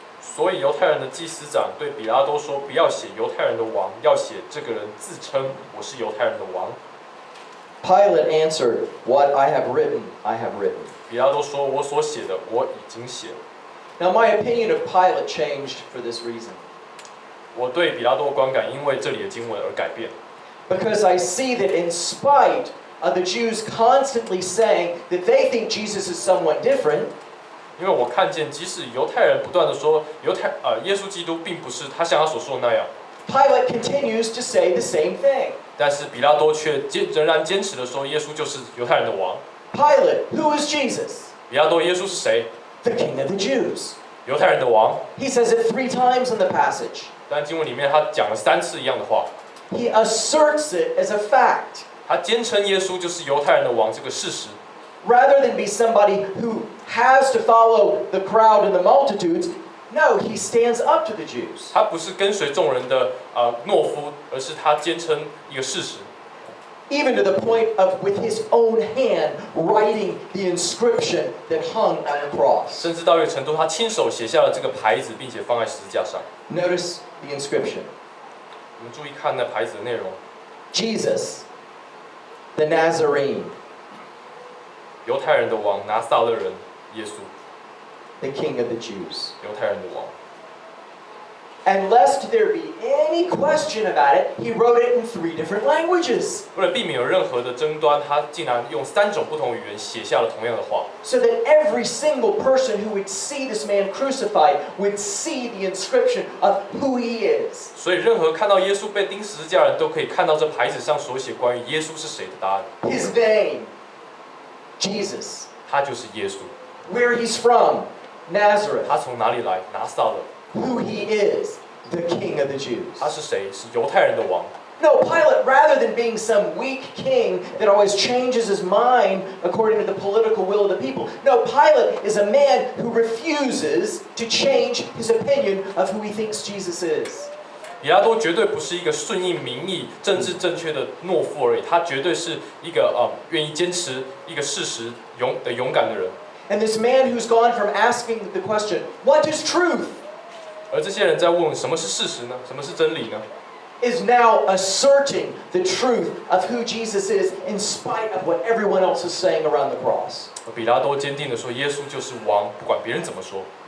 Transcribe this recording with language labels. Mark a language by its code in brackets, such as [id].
[zh] 所以犹太人的祭司长对比拉多说：“不要写犹太人的王，要写这个人自称我是犹太人的王。” [en] Pilate answered, "What I have written, I have written." [zh] 比拉多说：“我所写的，我已经写了。” [en] Now my opinion of Pilate changed for this reason. [zh] 我对比拉多的观感因为这里的经文而改变， [en] Because I see that in spite of the Jews constantly saying that they think Jesus is someone different, [zh] 因为我看见即使犹太人不断的说耶稣基督并不是他像他所说的那样， [en] Pilate continues to say the same thing. [zh] 但是比拉多却仍然坚持的说耶稣就是犹太人的王。 [en] Pilate, who is Jesus? [zh] 比拉多，耶稣是谁？ [en] The King of the Jews. [zh] 犹太人的王。 [en] He says it 3 times in the passage. [zh] 但经文里面他讲了3次一样的话， [en] He asserts it as a fact. [zh] 他坚称耶稣就是犹太人的王这个事实。 [en] Rather than be somebody who has to follow the crowd and the multitudes, no, he stands up to the Jews. [zh] 他不是跟随众人的懦夫，而是他坚称一个事实。 [en] even to the point of with his own hand writing the inscription that hung on the cross. [zh] 甚至到一个程度，他亲手写下了这个牌子，并且放在十字架上。 [en] Notice the inscription. [zh] 我们注意看那牌子的内容。 [en] Jesus, the Nazarene, [zh] 犹太人的王，拿撒勒人耶稣， [en] the King of the Jews. [zh] 犹太人的王。 [en] And lest there be any question about it, he wrote it in 3 different languages. [zh] 为了避免有任何的争端，他竟然用3种不同语言写下了同样的话， [en] So that every single person who would see this man crucified would see the inscription of who he is. [zh] 所以任何看到耶稣被钉十字架的人都可以看到这牌子上所写关于耶稣是谁的答案。 [en] His name, Jesus. [zh] 他就是耶稣。 [en] Where he's from, Nazareth. [zh] 他从哪里来？拿撒勒。 [en] Who he is, the King of the Jews. [zh] 他是谁？是犹太人的王。 [en] No, Pilate, rather than being some weak king that always changes his mind according to the political will of the people, no, Pilate is a man who refuses to change his opinion of who he thinks Jesus is. [zh] 比拉多绝对不是一个顺应民意、政治正确的懦夫而已，他绝对是一个愿意坚持一个事实勇敢的人。 [en] And this man who's gone from asking the question, what is truth? [zh] 而这些人在问什么是事实呢？什么是真理呢？ [en] Is now asserting the truth of who Jesus is in spite of what everyone else is saying around the cross. [zh] 比拉多坚定地说，耶稣就是王，不管别人怎么说。